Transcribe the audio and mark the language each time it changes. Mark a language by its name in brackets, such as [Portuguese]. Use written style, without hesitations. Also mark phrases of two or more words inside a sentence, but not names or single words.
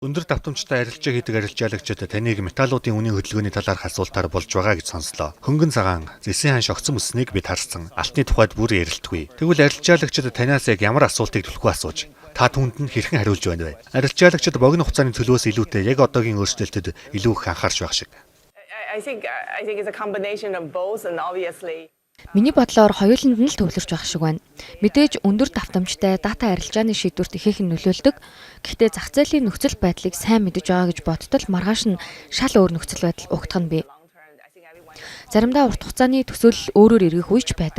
[Mongolian] Өндөр давтамжтай арилжаа хийдэг арилжаалагчид таныг металлуудын үнийн хөдөлгөөний талаарх асуултаар болж байгаа гэж сонслоо. Хөнгөн цагаан, зэсийн ханш огцон өсснийг бид харсан. Алтны тухайд бүр ярилтгүй. Тэгвэл арилжаалагчид танаас яг ямар асуултыг төлөхөө асууж, та түүнд нь хэрхэн хариулж байна вэ? Арилжаалагчид богино хугацааны төлөвөөс илүүтэй яг одоогийн өөрчлөлтөд илүү их анхаарч байх шиг. [English] I think it's a combination of both, and obviously. [Mongolian] Миний бодлоор хоёуланд нь л төвлөрч байх шиг байна. Мэдээж өндөр давтамжтай дата арилжааны шийдвэрт ихээхэн нөлөөлдөг. Гэхдээ зах зээлийн нөхцөл байдлыг сайн мэдэж байгаа гэж бодтол маргааш нь шал өөр нөхцөл байдал угтах нь бий. Заримдаа урт хугацааны төсөөлөл өөрөөр эргэх үеч байдаг.